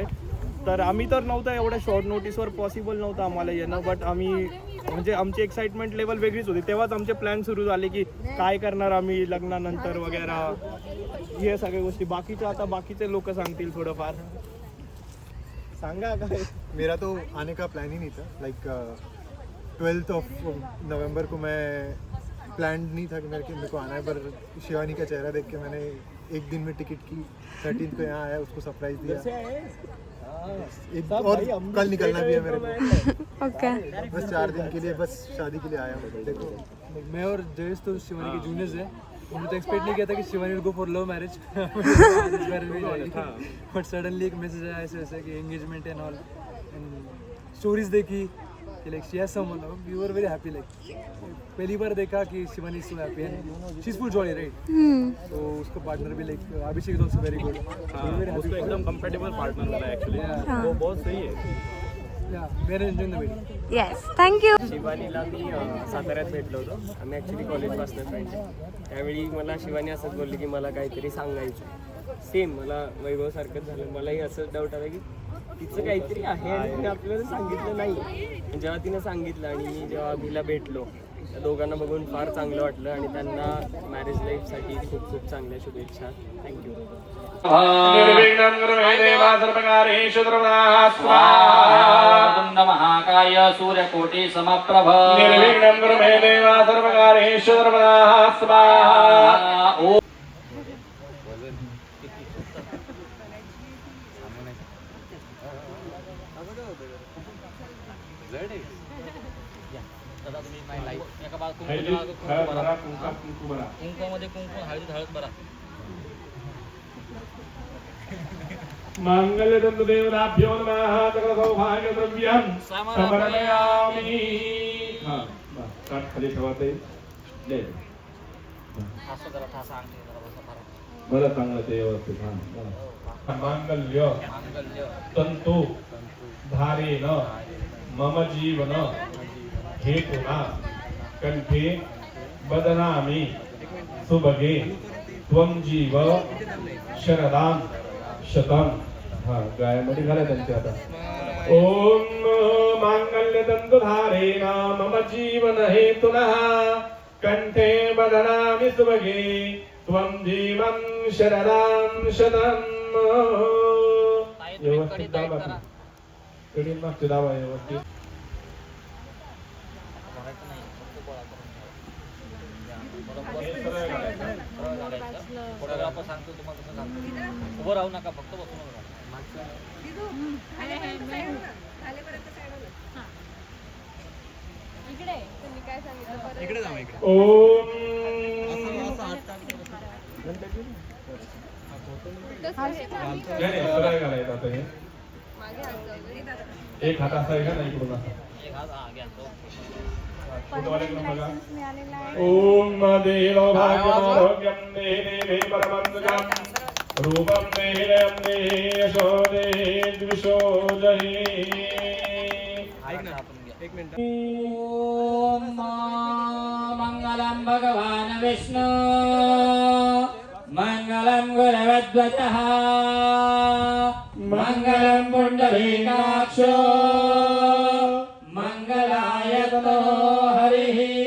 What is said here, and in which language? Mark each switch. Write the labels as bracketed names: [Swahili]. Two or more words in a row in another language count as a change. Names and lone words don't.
[Marathi] तर आम्ही तर नव्हतं, एवढ्या [English] short noticevar possible [Marathi] नव्हतं आम्हाला येणं. बट आम्ही म्हणजे आमची [English] excitement level [Marathi] वेगळीच होती. तेव्हाच आमचे प्लॅन सुरू झाले की काय करणार आम्ही लग्नानंतर वगैरे, हे सगळ्या गोष्टी. बाकीचे लोक सांगतील थोडंफार. सांगा काय? [Hindi] मेरा तो आने का प्लान ही नहीं था. लाइक 12th of November को मैं प्लान नहीं था कि मेरे को आना है, पर शिवानी का चेहरा देख के मैंने एक दिन में टिकट की. 13th को यहाँ आया, उसको सरप्राइज दिया. और कल निकलना भी है मेरे को. ओके. बस 4 दिन के लिए, बस शादी के लिए आया हूँ. देखो मैं और जयेश तो शिवानी के जूनियर्स है. हमने तो एक्सपेक्ट नहीं किया था कि शिवानी [English] will go for love marriage, but suddenly [Hindi] एक मैसेज आया ऐसे ऐसे कि [English] engagement and all, and stories [Hindi] देखी कि [English] like she has someone. We were very happy. Like [Hindi] पहली बार देखा कि [English] Shivani is so happy and she is full joy, right? [Hindi] तो उसका पार्टनर भी लाइक अभिषेक [English] is also very good. [Hindi] उसको एकदम [English] comfortable partner [Hindi] मिला एक्चुअली. वो बहुत सही है. [English] Very enjoying the wedding. Yes, thank you. [Marathi] शिवानीला मी साताऱ्यात भेटलो होतो. आम्ही ॲक्च्युली कॉलेजपासून फ्रेंड. त्यावेळी मला शिवानी असंच बोलली की मला काहीतरी सांगायचं. सेम मला वैभवसारखंच झालं. मलाही असंच डाऊट आला की तिचं काहीतरी आहे आणि तिने आपल्याला सांगितलं नाही. जेव्हा तिनं सांगितलं आणि मी जेव्हा अभिला भेटलो, त्या दोघांना बघून फार चांगलं वाटलं आणि त्यांना [English] marriage lifesathi [Marathi] खूप खूप चांगल्या शुभेच्छा. थँक्यू. [Sanskrit] निर्विघ्नं कुरु देवा सर्वकार्येषु सर्वदा स्वाहा. महाकाय सूर्यकोटि समप्रभ. निर्विघ्नं कुरु देवा सर्वकार्येषु सर्वदा स्वाहा. ओम. [Marathi] कुंकुमध्ये कुंकू, हळदीत हळद बरा. [Sanskrit] मंगलदंतदेवताभ्यो नमः. सकल सौभाग्य द्रव्यं समर्पयामि. [Marathi] हां, बस खाली ठेवाते. ले असं जरा ठसा आणते जरा बसा बरा. बरं चांगलं ते व्यवस्थित. हां, [Sanskrit] मांगल्य तंतु धारेण मम जीवन हेतुना कंठे बदनामि सुभगे त्वं जीव शरदां शतम. [Marathi] हा, गायामध्ये घाला त्यांचे आता. [Sanskrit] ओम मांगल्य तंतुधारेण मम जीवन हेतुनः कंठे बदनामि सुभगे त्वं जीवं शरदां शतम. [Marathi] व्यवस्थित दाबा. कडीन मागचे दाबा व्यवस्थित. फोटोग्राफर सांगतो तुम्हाला कसं सांगतो. उभं राहू नका, फक्त बसून राहा. इकडे तुम्ही काय सांगितलं इकडे जाऊ इकडे. सरळ घालायचं आता हे. एक हात असा आहे का नाही इकडून असा. एक हात हा घ्या तो. फोटोवाल्याकडून बघा. [Sanskrit] ओम देव भाग्यमारोग्यं देवे परमंगलम् रूपं देहं देहे यशो देहे द्विषो जहि. [Marathi] ऐक ना एक मिनिट. [Sanskrit] ओम मंगलम भगवान विष्णु मंगलम गुरवध्वजः मंगलम पुंडरीकाक्षो मंगलायतो हरिः.